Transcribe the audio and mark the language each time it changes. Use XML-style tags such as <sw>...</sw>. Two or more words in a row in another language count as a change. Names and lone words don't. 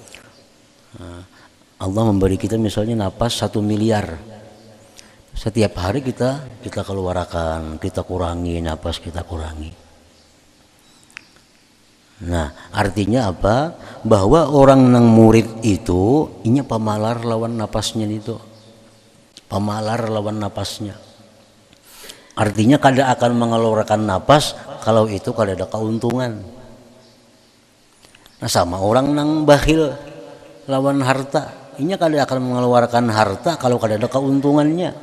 <id>Allah memberi kita misalnya napas 1 miliar. Setiap hari kita keluarkan, kita kurangi napas, kita kurangi. Nah, artinya apa?</id> <bjn>Bahwa orang nang murid itu inya pemalar lawan napasnya itu. Pemalar lawan napasnya. Artinya kada akan mengeluarkan napas kalau itu kada ada keuntungan. Nah, sama orang nang bakhil lawan harta, inya kada akan mengeluarkan harta kalau kada ada keuntungannya.</bjn>